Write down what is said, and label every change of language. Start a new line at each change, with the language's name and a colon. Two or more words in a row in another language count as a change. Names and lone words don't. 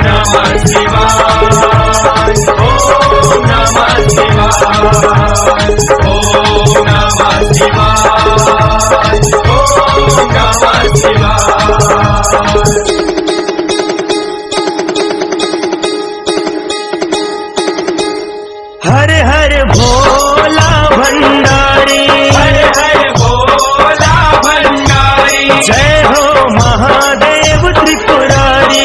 Sanskrit: नमः शिवाय, ओम नमः शिवाय, ओम नमः शिवाय, ओम नमः शिवाय।
Hindi: हर हर भोला भंडारी, हर हर भोला भंडारी, जय हो महादेव त्रिपुरारी,